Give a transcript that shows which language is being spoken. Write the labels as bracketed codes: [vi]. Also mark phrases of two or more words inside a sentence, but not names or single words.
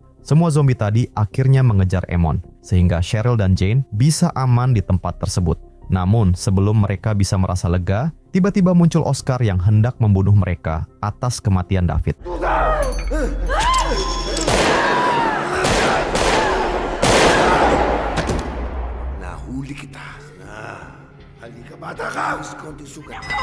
[id] Semua zombie tadi akhirnya mengejar Emon, sehingga Cheryl dan Jane bisa aman di tempat tersebut. Namun, sebelum mereka bisa merasa lega, tiba-tiba muncul Oscar yang hendak membunuh mereka atas kematian David. [tl] Nahuli kita. Halika bata ka! Konti sugat.